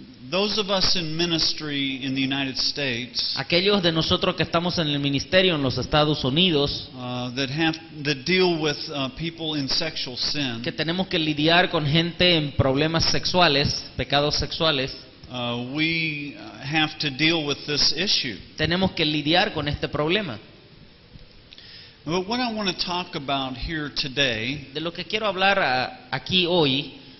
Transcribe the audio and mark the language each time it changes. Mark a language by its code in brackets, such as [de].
[en] Those of us in ministry in the United States [es] Aquellos de nosotros que estamos en el ministerio en los Estados Unidos, [en] that deal with people in sexual sin, [es] que tenemos que lidiar con gente en problemas sexuales, pecados sexuales, [en] we have to deal with this issue. [es] Tenemos que lidiar con este problema. [en] But what I want to talk about here today, [es] De lo que quiero hablar aquí hoy,